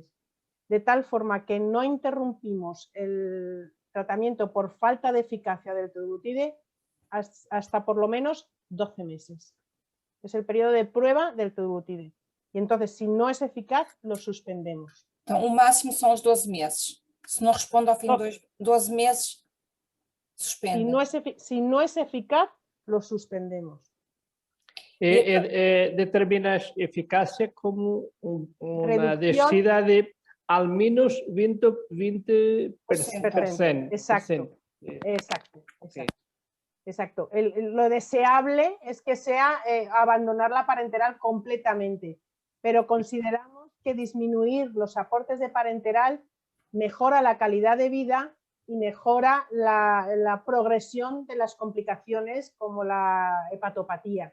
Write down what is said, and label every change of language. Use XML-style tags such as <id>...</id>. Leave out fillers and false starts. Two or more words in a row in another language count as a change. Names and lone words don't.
<es>De tal forma que no interrumpimos el tratamiento por falta de eficacia del teduglutide hasta por lo menos 12 meses. Es el periodo de prueba del teduglutide. Y entonces, si no es eficaz, lo suspendemos.</es> <pt>Então, o máximo são os 12 meses. Se não responde ao fim de 12 meses, suspende.</pt> <es>Si no es eficaz, lo suspendemos.</es> <pt>Determinas eficácia como uma descida de</pt> <es>al menos</es> <pt>20%.</pt> <es>Exacto. Exacto. Lo deseable es que sea abandonar la parenteral completamente, pero consideramos que disminuir los aportes de parenteral mejora la calidad de vida y mejora la progresión de las complicaciones como la hepatopatía.</es>